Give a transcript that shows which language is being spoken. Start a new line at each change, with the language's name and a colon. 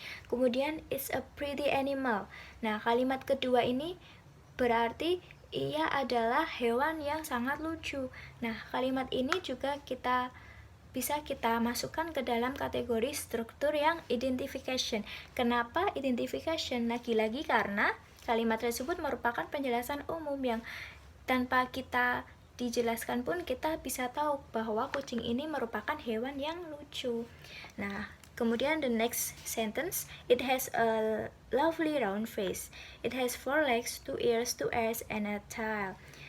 Indonesian: Kemudian,
English: it's a pretty animal.
Indonesian: Nah, kalimat kedua ini berarti ia adalah hewan yang sangat lucu. Nah, kalimat ini juga bisa kita masukkan ke dalam kategori struktur yang identification. Kenapa identification? Lagi-lagi karena kalimat tersebut merupakan penjelasan umum yang tanpa kita dijelaskan pun kita bisa tahu bahwa kucing ini merupakan hewan yang lucu. Nah, kemudian
English: the next sentence, it has a lovely round face. It has 4 legs, 2 ears, and a tail.